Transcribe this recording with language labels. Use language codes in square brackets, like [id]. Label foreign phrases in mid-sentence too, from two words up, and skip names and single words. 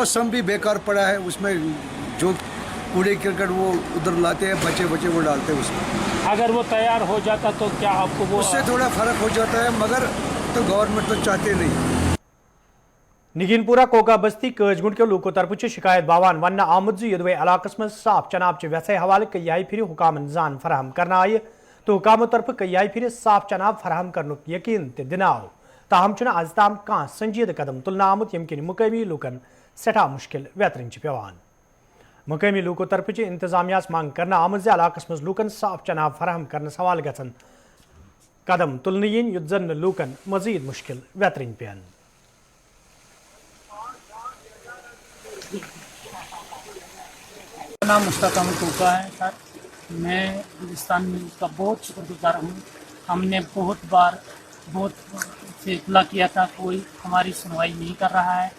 [ur] سمپ بھی بیکار پڑا ہے. اس میں جو کوڑے کرکٹ وہ ادھر لاتے ہیں بچے وہ ڈالتے ہیں اس میں. اگر وہ تیار ہو جاتا تو کیا آپ کو وہ اس سے تھوڑا فرق ہو جاتا ہے مگر تو گورنمنٹ تو چاہتے نہیں. [ks] نگین پورہ کوکا بستی کاج گنڈ کے لوکو طرف شکایت باوان ون آمد یدوے علاقہ مز صاف چناب چہ ویسے حوالہ کئی پھر حکامن زان فراہم کرنا آئی تو حکاموں طرف کئی پھر صاف چناب فراہم کرنک یقین تہ دن آو تاہم چھ آز تام کان سنجیدہ قدم تلنا آمت یم کن مقامی لوکن سٹھا مشکل ویترن پیوان. مقامی لوکو طرف انتظامیہ مانگ کرنا آمد علاقہ مز لوکن صاف چناب فراہم کرنس حوالہ گھن قدم تلن ین یت زن لوکن مزید مشکل ویترن پین. [ur] نام مشتاق احمد کوکا ہے سر. میں ہندوستان میں اس کا بہت شکر گزار ہوں. ہم نے بہت سے اطلاع کیا تھا کوئی ہماری سنوائی نہیں کر رہا ہے.